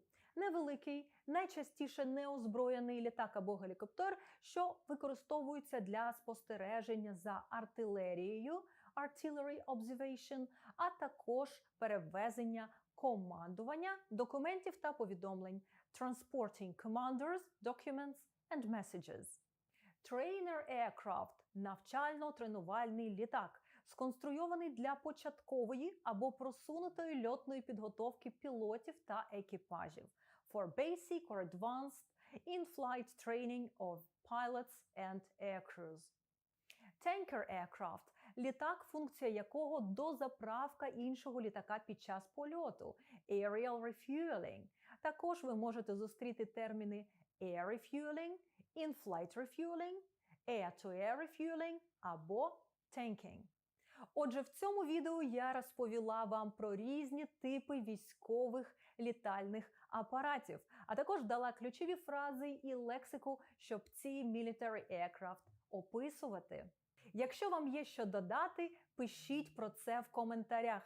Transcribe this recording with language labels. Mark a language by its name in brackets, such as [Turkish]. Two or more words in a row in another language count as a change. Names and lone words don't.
[Ukrainian] Невеликий, найчастіше неозброєний літак або гелікоптер, що використовується для спостереження за артилерією, [English] Artillery Observation, [Ukrainian] а також перевезення командування, документів та повідомлень, [English] Transporting Commanders, Documents and Messages. Trainer Aircraft – [Ukrainian] навчально-тренувальний літак, сконструйований для початкової або просунутої льотної підготовки пілотів та екіпажів [English] for basic or advanced in-flight training of pilots and aircrews. Tanker Aircraft – [Ukrainian] літак, функція якого дозаправка іншого літака під час польоту, [English] aerial refueling. [Ukrainian] Також ви можете зустріти терміни [English] air refueling, in-flight refueling, air-to-air refueling [Ukrainian] або tanking. Отже, в цьому відео я розповіла вам про різні типи військових літальних апаратів, а також дала ключові фрази і лексику, щоб ці [English] military aircraft [Ukrainian] описувати. Якщо вам є що додати, пишіть про це в коментарях.